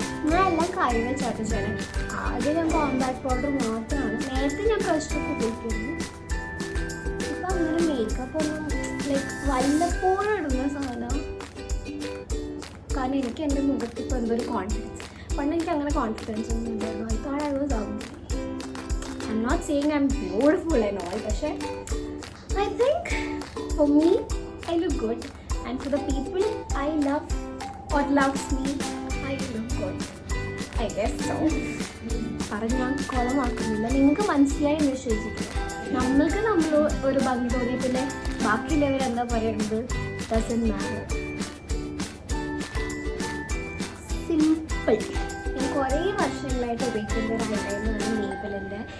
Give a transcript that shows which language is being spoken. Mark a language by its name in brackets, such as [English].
[Malayalam] ഞാൻ എല്ലാം കൈ വെച്ചാട്ട് ചെയ്യണം. ആദ്യം ഞാൻ കോമ്പാക്ട് പൗഡർ മാത്രമാണ്. നേരത്തെ ഞാൻ ബ്രഷൊക്കെ ഉപയോഗിക്കുന്നു. ഇപ്പം അങ്ങനെ മേക്കപ്പ് ഒന്നും ലൈക്ക് വല്ലപ്പോഴും ഇടുന്ന സാധനം. കാരണം എനിക്ക് എൻ്റെ മുഖത്ത് ഇപ്പോൾ എന്തൊരു കോൺഫിഡൻസ്. പണ്ട് എനിക്ക് അങ്ങനെ കോൺഫിഡൻസ് ഒന്നും ഉണ്ടായിരുന്നു. [English] I thought I was ugly. I'm not saying I'm beautiful and all, പക്ഷേ I think for me I look good. And for the people I love or loves me, I look good. I guess so. [Malayalam] ഞാൻ കുളമാക്കുന്നില്ല. നിങ്ങൾക്ക് മനസ്സിലായി എന്ന് വിശ്വസിക്കുന്നു. നമ്മൾക്ക് നമ്മൾ ഒരു ഭംഗി തോന്നി പിന്നെ ബാക്കിയുള്ളവരെന്താ പറയുന്നത് [English] Doesn't matter. [Malayalam] സിമ്പിൾ. ഞാൻ കുറേ വർഷങ്ങളായിട്ട് ഉപയോഗിക്കുന്ന ഒരു ഐലൈനറാണ് മേബിളിൻ്റെ.